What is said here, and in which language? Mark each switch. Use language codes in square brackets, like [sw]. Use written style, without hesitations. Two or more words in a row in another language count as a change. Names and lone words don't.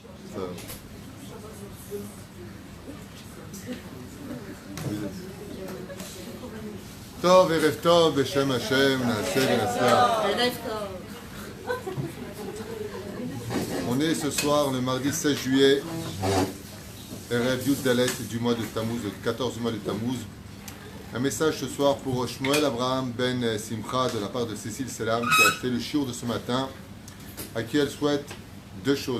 [he] טוב, ערב טוב, בשם השם, נעשה ונצליח. [fr] On est ce soir, le mardi 16 juillet, [he] ערב יוד דלת [fr] du mois de Tammuz, le 14 du mois de Tammuz. Un message ce soir pour Shmuel Abraham Ben Simcha de la part de Cécile Selam qui a acheté le shiur de ce matin, à qui elle souhaite deux choses.